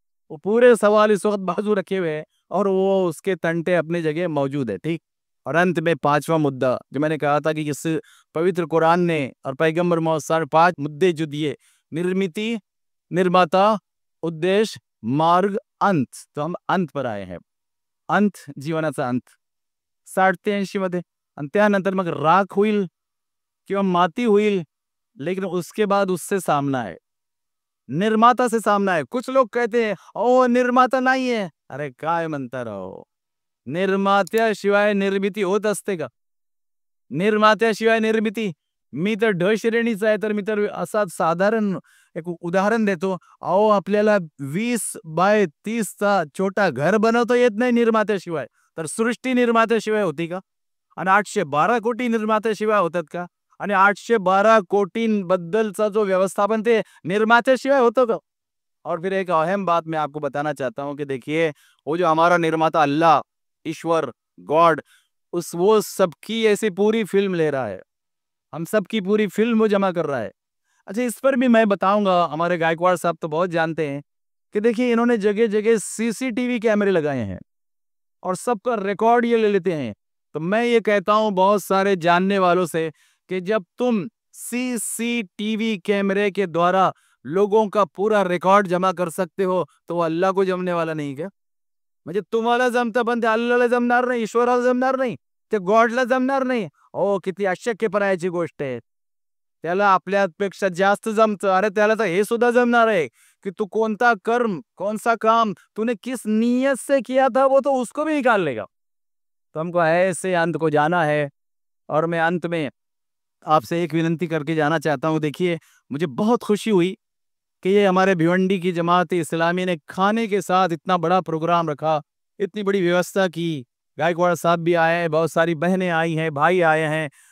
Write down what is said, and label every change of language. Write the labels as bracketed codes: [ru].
[hi] वो पूरे सवाल इस वक्त बाजू रखे हुए हैं और वो उसके तंटे अपनी जगह मौजूद है. ठीक. और अंत में 5वां मुद्दा जो मैंने कहा था कि इस पवित्र कुरान ने और पैगंबर मोहम्मद 5 मुद्दे जो दिए, निर्मिति, निर्माता, उद्देश्य, मार्ग, अंत. तो हम अंत पर आए हैं. [mr] अंत जीवनाचा अंत 60 ते 80 मध्ये. आणि त्यानंतर मग राख होईल किंवा माती होईल, [hi] लेकिन उसके बाद उससे सामना है, निर्माता से सामना है. कुछ लोग कहते हैं [mr] निर्माता नाही आहे. अरे काय म्हणता राव, निर्मात्याशिवाय निर्मिती होत असते का. निर्मात्याशिवाय निर्मिती. मी तर ढ श्रेणीचा आहे, तर मी तर असा साधारण एक उदाहरण देतो. आपल्याला 20 बाय 30 चा छोटा घर बनवता येत नाही निर्मात्याशिवाय, तर सृष्टी निर्मात्याशिवाय होती का. आणि 812 कोटी निर्मात्याशिवाय होतात का. आणि 812 कोटींबद्दलचा जो व्यवस्थापन ते निर्मात्याशिवाय होतं का. [hi] और फिर एक अहम बात मैं आपको बताना चाहता हूं कि देखिए वो जो हमारा निर्माता अल्लाह, ईश्वर, गॉड, वो सबकी ऐसी पूरी फिल्म ले रहा है. हम सबकी पूरी फिल्म वो जमा कर रहा है. अच्छा, इस पर भी मैं बताऊंगा. हमारे गायकवाड़ साहब तो बहुत जानते हैं कि देखिए इन्होंने जगह जगह सीसीटीवी कैमरे लगाए हैं और सबका रिकॉर्ड ये ले लेते हैं. तो मैं ये कहता हूं बहुत सारे जानने वालों से कि जब तुम सीसीटीवी कैमरे के द्वारा लोगों का पूरा रिकॉर्ड जमा कर सकते हो तो वो अल्लाह को जमने वाला [mr] नाही का. म्हणजे तुम्हाला जमतं पण ते अल्लाहला जमणार नाही, ईश्वराला जमणार नाही, ते गॉडला जमणार नाही. किती अशक्यपणाची गोष्ट आहे. त्याला आपल्यापेक्षा जास्त जमतं. अरे त्याला तर हे सुद्धा जमणार आहे कि तू कोणता कर्म, [hi] कौन सा काम तूने किस नीयत से किया था वो तो उसको भी निकाल लेगा. तो हमको ऐसे अंत को जाना है. और मैं अंत में आपसे एक विनंती करके जाना चाहता हूं. देखिए मुझे बहुत खुशी हुई कि ये हमारे भिवंडी की जमात इस्लामी ने खाने के साथ इतना बड़ा प्रोग्राम रखा, इतनी बड़ी व्यवस्था की. गायकवाड़ साहब भी आए हैं, बहुत सारी बहनें आई हैं, भाई आए हैं.